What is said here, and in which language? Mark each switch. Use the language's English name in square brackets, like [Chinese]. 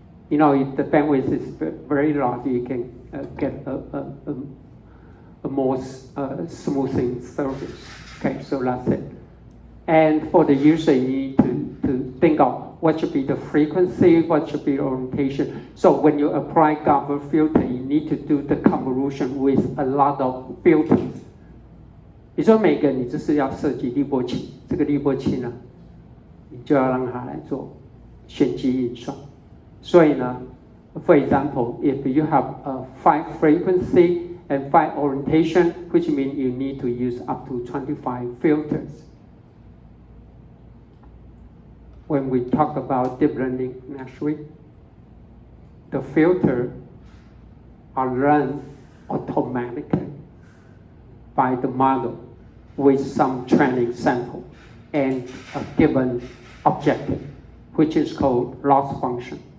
[English] You know, if the bandwidth is very large, you can get a more smoothing surface. Okay, so that's it. And for the user, you need to think of what should be the frequency, what should be the orientation. So when you apply Gaussian filter, you need to do the convolution with a lot of filters. [Chinese] 你说每个你就是要设计滤波器，这个滤波器呢，你就要让它来做炫技运算。所以呢 [English] ，for example, if you have a 5 frequency and 5 orientation, which means you need to use up to 25 filters. When we talk about deep learning next week, the filters are run automatically by the model with some training sample and a given objective, which is called loss function.